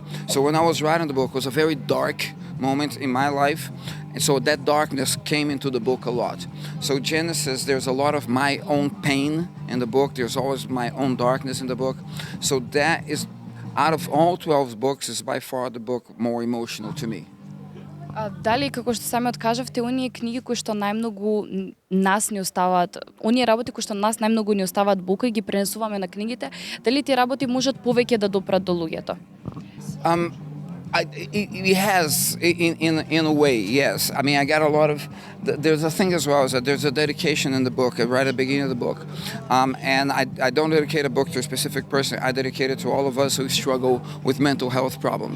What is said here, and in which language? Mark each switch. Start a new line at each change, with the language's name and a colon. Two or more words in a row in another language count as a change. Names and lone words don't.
English: So when I was writing the book, it was a very dark moment in my life, and so that darkness came into the book a lot. So Genesis, there's a lot of my own pain in the book. There's always my own darkness in the book. So that is, out of all 12 books, is by far the book more emotional to me.
Macedonian: Дали, како што сами откажавте, оние книги кои што најмногу нас ни оставаат, оние работи кои што нас најмногу ни оставаат бука и ги пренесуваме на книгите, дали тие работи можат повеќе да допрат до луѓето?
English: It has, in a way, yes. I mean, I got a lot of. There's a thing as well is that there's a dedication in the book, right at the beginning of the book, and I don't dedicate a book to a specific person. I dedicate it to all of us who struggle with mental health problems.